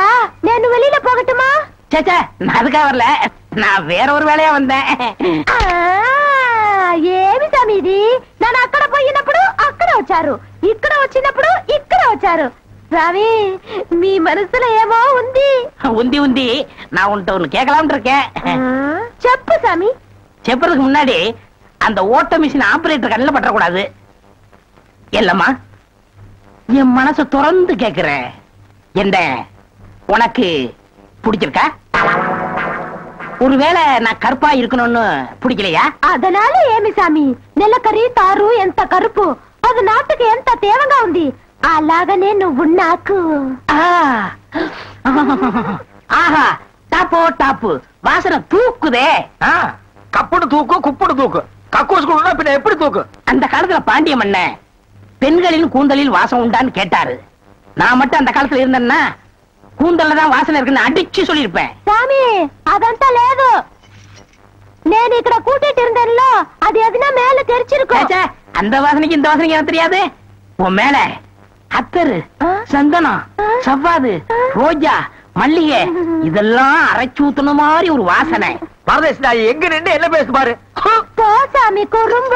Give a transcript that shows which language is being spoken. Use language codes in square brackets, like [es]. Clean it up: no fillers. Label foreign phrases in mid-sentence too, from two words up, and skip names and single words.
[ta] నేను வெளியில போகட்டுமா? சேச்சா நான் அதுக்காக வரல, நான் வேற ஒரு வேலையா வந்தேன். [te] ఏమి సమీ ఇది? నేను అక్కడ పోయినప్పుడు అక్కడ వచ్చారు, ఇక్కడ వచ్చినప్పుడు ఇక్కడ వచ్చారు. రవి మీ మనసులో ఏమో ఉంది. [ta] உந்தி உந்தி நான் உன்கிட்ட ஒண்ணு கேட்கலாம்னு இருக்கேன். [te] చెప్పు సమీ. [ta] చెప్పறதுக்கு முன்னாடி அந்த ஓட்ட [en] machine operator [ta] கண்ணில் பற்றக்கூடாது. இல்லம்மா, என் மனசை திறந்து கேட்கிறேன், என்ன உனக்கு பிடிச்சிருக்கா? ஒருவேளை நான் கருப்பா இருக்கணும்னு பிடிக்கலையா? [te] அதனால ఏమి సామి, నెలకరి తారు ఎంత కరుపు, అది నాటుకి ఎంత తేవంగా ఉంది. అలాగనే నువ్వు నాకు. [ta] ஆஹா, டாப்போ டாப்பு, வாசனை தூக்குதே. கப்புடு தூக்கு, குப்புடு தூக்கு, கக்கூசுக்குள்ள பின்ன எப்படி தூக்கு? அந்த காலத்துல பாண்டிய மன்ன பெண்களின் கூந்தலில் வாசம் உண்டான்னு கேட்டாரு. நான் மட்டும் அந்த காலத்துல இருந்தேன்னா கூந்தல்ல தான் வாசனை இருக்குன்னு அடிச்சு சொல்லிருப்பேன். சாமி [te] అదంతా లేదు, నేను ఇక్కడ [ta] కూటిட்டு இருந்தேன்ல, அது எதுனா மேல தெரிச்சிருக்கும். அந்த வாசனைக்கு இந்த வாசனைக்கு எனக்கு தெரியாது. உன் மேல அத்தரு, சந்தனம், சவ்வாது, ரோஜா, மல்லிகை இதெல்லாம் அரைச்சு ஊத்துன மாதிரி ஒரு வாசனை. பரதேசி நாய் எங்க நின்று என்ன பேசு பாரு. சாமி குறும்பு,